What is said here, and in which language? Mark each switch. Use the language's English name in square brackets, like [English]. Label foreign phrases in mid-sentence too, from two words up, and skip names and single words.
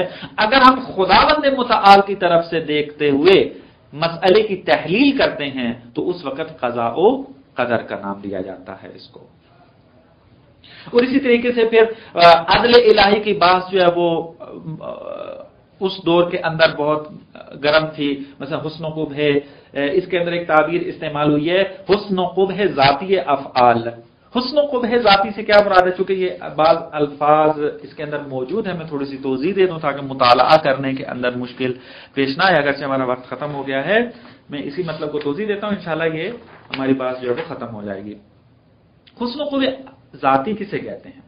[Urdu] اگر ہم خداوند متعال کی طرف سے دیکھتے ہوئے مسئلے کی تحلیل کرتے ہیں تو اس وقت قضا و قدر کا نام دیا جاتا ہے اس کو. اور اسی طریقے سے پھر عدل الہی کی بات جو ہے وہ اس دور کے اندر بہت گرم تھی. مثلا حسن و قبح ہے، اس کے اندر ایک تعبیر استعمال ہوئی ہے حسن و قبح ذاتی افعال. حسن و قبح ذاتی سے کیا مراد ہے؟ چونکہ یہ بعض الفاظ اس کے اندر موجود ہیں، میں تھوڑی سی توضیح دے دوں تاکہ مطالعہ کرنے کے اندر مشکل پیش نہ آئے. اگرچہ ہمارا وقت ختم ہو گیا ہے، میں اسی مطلب کو توضیح دیتا ہوں، انشاءاللہ یہ ہماری بات جو ہے وہ ختم ہو جائے گی. حسن و قبح ذاتی کسے کہتے ہیں؟